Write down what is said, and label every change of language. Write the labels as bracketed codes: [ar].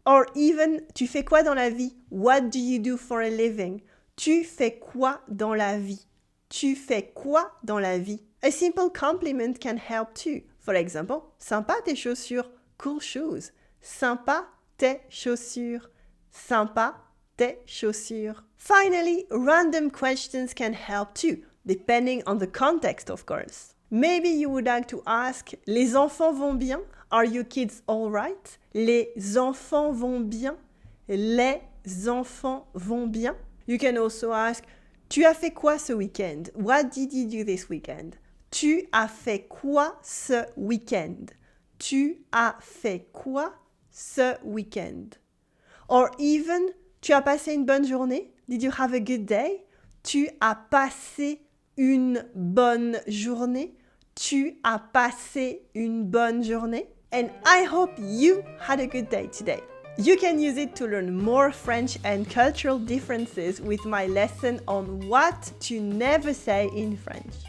[fr] Or even, tu fais quoi dans la vie? [en] What do you do for a living? [fr] Tu fais quoi dans la vie? Tu fais quoi dans la vie? [en] A simple compliment can help too. [fr] For example, sympa tes chaussures. [en] Cool shoes. [fr] Sympa tes chaussures. Sympa tes chaussures. [en] Finally, random questions can help too, depending on the context, of course. Maybe you would like to ask, [fr] les enfants vont bien? [en] Are your kids all right? [fr] Les enfants vont bien? Les enfants vont bien? [en] You can also ask, [fr] tu as fait quoi ce week-end? [en] What did you do this weekend? [fr] Tu as fait quoi ce week-end? Tu as fait quoi ce week-end? [en] Or even, [fr] tu as passé une bonne journée? [en] Did you have a good day? [fr] Tu as passé une bonne journée? Tu as passé une bonne journée? [en] And I hope you had a good day today. You can use it to learn more French and cultural differences with my lesson on what to never say in French.